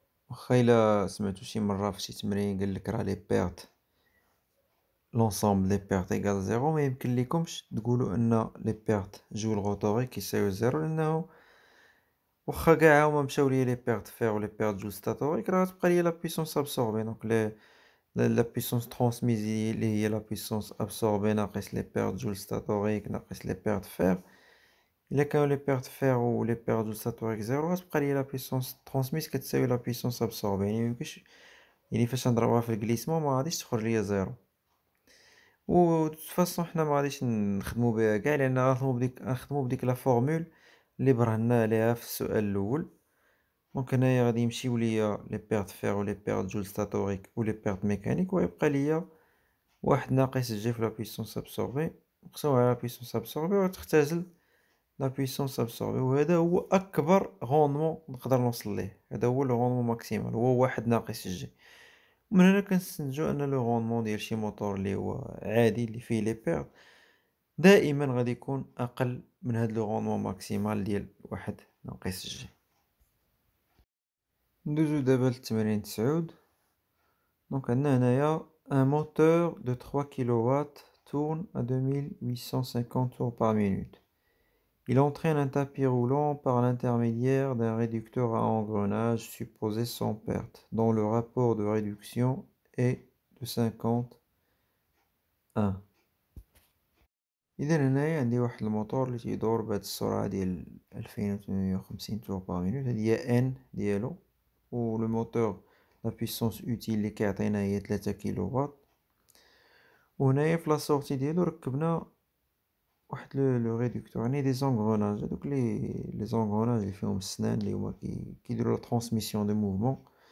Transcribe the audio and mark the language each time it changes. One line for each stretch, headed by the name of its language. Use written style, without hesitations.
Arabic: واخا الا سمعتو شي مرة في شي تمرين قالك راه
French: لي بيرت لونسومبل لي بيرت ايكال زيرو،
Arabic: ما يمكن ليكمش تقولوا ان
French: لي بيرت جول روتوريك
Arabic: كيساويو زيرو، لانه واخا كاع هما مشاو ليا
French: لي بيرت فير و لي بيرت جول ستاتوريك
Arabic: راه تبقى
French: ليا لا بويسونس ابسوربي. دونك la puissance transmise
Arabic: اللي هي
French: la puissance absorbée
Arabic: ناقص
French: les pertes joule ستاتوريك ناقص les pertes fer.
Arabic: إلا كانوا
French: les pertes fer و les pertes joule ستاتوريك زيرو
Arabic: غتبقى لي
French: la puissance transmise
Arabic: كتساوي
French: la puissance absorbée.
Arabic: يعني ميمكنش، يعني فاش نضربها في الكليسمون ما غاديش تخرج ليا زيرو. و
French: de toute façon
Arabic: حنا ما غاديش نخدمو بها كاع، لأن غنخدمو بديك
French: لا فورمول
Arabic: اللي برهنا عليها في السؤال الأول. دونك هنايا غادي يمشيو ليا
French: لي بيرت فير و لي بيرت جول ستاتوريك و لي بيرت ميكانيك،
Arabic: ويبقى ليا واحد ناقص جي في
French: لا بويسونس ابسوربي
Arabic: مقسوم على لا بويسونس ابسوربي، وغتختزل لا بويسونس ابسوربي. وهذا هو اكبر غوندمون نقدر نوصل ليه، هذا هو
French: لو غوندمون ماكسيمال،
Arabic: هو واحد ناقص جي. ومن هنا كنستنتجو ان لو غوندمون ديال شي موتور اللي هو عادي اللي فيه لي بيرت دائما غادي يكون اقل من هاد
French: لو غوندمون ماكسيمال
Arabic: ديال واحد ناقص جي. ندوزو دابا للتمرين 9. دونك عندنا هنايا
French: un moteur de 3 kW tourne à 2850 tours par minute. Il entraîne un tapis roulant par l'intermédiaire d'un réducteur à engrenage supposé sans perte, dont le rapport de réduction est de 51.
Arabic: إذا هنايا عندي واحد الموتور اللي تيدور بهاد السرعة ديال 2850
French: tours par minute،
Arabic: هادي هي N ديالو، و
French: لو موتور لا بويسونس اوتيل
Arabic: اللي كيعطينا هي 3 كيلو. وهنايا في
French: لا سورتي
Arabic: ديالو ركبنا واحد
French: لو ريدكتور،
Arabic: يعني
French: دي زونغروناج،
Arabic: هادوك لي زونغروناج اللي فيهم السنان اللي هما كيديروا
French: لا ترانسميسيون دو موفمون.